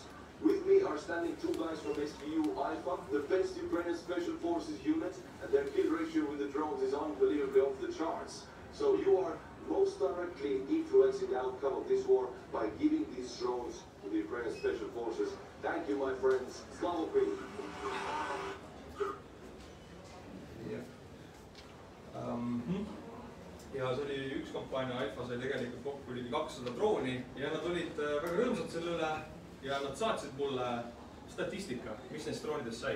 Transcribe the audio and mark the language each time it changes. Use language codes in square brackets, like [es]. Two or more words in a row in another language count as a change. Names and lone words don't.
[en] With me are standing two guys from SBU Alpha, the best Ukrainian Special Forces unit, and their kill ratio with the drones is unbelievably off the charts. So you are most directly influencing the outcome of this war by giving these drones to the Ukrainian Special Forces. Thank you, my friends. [uk] Slava Ukraini. [et] Ja see oli üks kampaania, Alfa sai tegelikult kokku ligi 200 drooni ja nad olid väga rõõmsad selle üle ja nad saatsid mulle statistika, mis neist droonidest sai.